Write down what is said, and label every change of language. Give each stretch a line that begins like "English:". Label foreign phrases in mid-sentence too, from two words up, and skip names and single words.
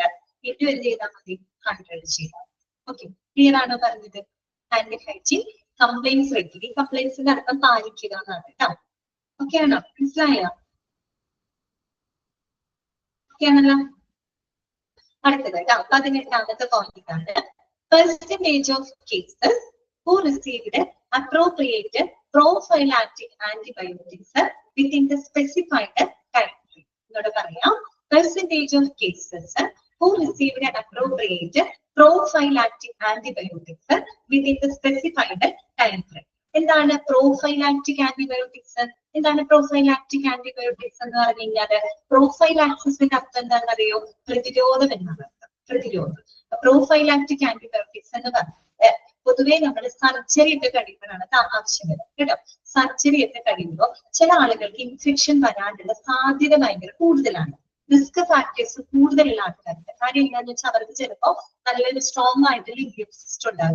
Malayalam: ഇത് എന്ത് ചെയ്താൽ മതി, 100 ചെയ്താൽ. ഓക്കെ, ക്ലിയർ ആണോ പറഞ്ഞത്?
English: hand hygiene compliance regularly,
Malayalam: കംപ്ലൈൻസിന്റെ അർത്ഥം പാലിക്കുക എന്നാണ് കേട്ടോ. ഓക്കെ ആണോ, മനസ്സിലായോ? ഓക്കെ ആണല്ലോ. അടുത്തത് കേട്ടോ 18ാമത്തെ പോയിന്റ് ആണ്
English: percentage of cases who received appropriate prophylactic antibiotics within the specified time frame.
Malayalam: എന്നോട് പറയാം,
English: percentage of cases who received appropriate prophylactic antibiotics within the specified time frame.
Malayalam: എന്താണ്
English: prophylactic antibiotics?
Malayalam: എന്താണ്
English: prophylactic antibiotics
Malayalam: എന്ന് പറഞ്ഞു കഴിഞ്ഞാൽ പ്രൊഫൈലാക്സിന്റെ അർത്ഥം എന്താണെന്ന് അറിയോ? പ്രതിരോധം എന്നാണ് അർത്ഥം. പ്രതിരോധം.
English: prophylactic antibiotics
Malayalam: എന്ന് പറഞ്ഞാൽ പൊതുവെ നമ്മൾ സർജറി ഒക്കെ കഴിയുമ്പോഴാണ് അത് ആവശ്യം വരുന്നത് കേട്ടോ. സർജറി ഒക്കെ കഴിയുമ്പോൾ ചില ആളുകൾക്ക് ഇൻഫെക്ഷൻ വരാനുള്ള സാധ്യത ഭയങ്കര കൂടുതലാണ്.
English: risk factors
Malayalam: കൂടുതലുള്ള ആൾക്കാർക്ക്. കാര്യം എന്താണെന്ന് വെച്ചാൽ അവർക്ക് ചിലപ്പോൾ നല്ലൊരു സ്ട്രോങ് ആയിട്ടുള്ള
English: immune system
Malayalam: ഉണ്ടാകും.